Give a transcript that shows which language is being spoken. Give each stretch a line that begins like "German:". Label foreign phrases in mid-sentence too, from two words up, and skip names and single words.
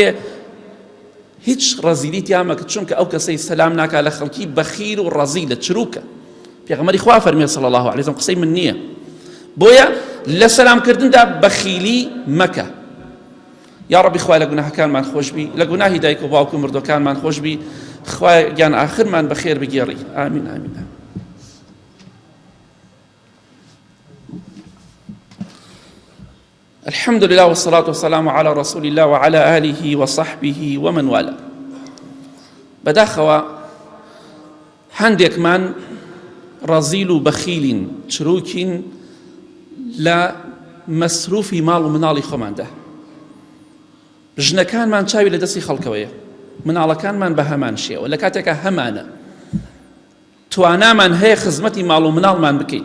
Central Kurdish: هیچ ڕەزیلی تیا مەکە، چونکە ئەو کەسەی سەلام ناکا لە خەڵکی بەخیل و ڕەزیلە، چروکە. پێغەمبەری خوا فەرمێ
Arabic: صلی الله علیه وسلم
Central Kurdish: قسەی من نییە. بۆیە لە سەلامکردندا بەخیلی مەکە. یا ڕەبی خوای لە گوناهەکانمان خۆش بی، لە گوناهی دایک و باوک و مردوەکانمان خۆش بی، خوای گیان ئاخرمان بەخێر بگێڕی. ئامین ئامین.
Arabic: الحمد لله والصلاة والسلام على رسول الله وعلى آله وصحبه ومن والاه.
Central Kurdish: بداخوا هەندێکمان ڕەزیل و بەخیلین، چروکین لە مەسروفی ماڵ و مناڵی خۆماندا. ژنەکانمان چاوی لە دەستی خەڵکەوەیە، مناڵەکانمان بە هەمان شێوە، لە کاتێکە هەمانە توانامان هەیە خزمەتی ماڵ و مناڵمان بکەین.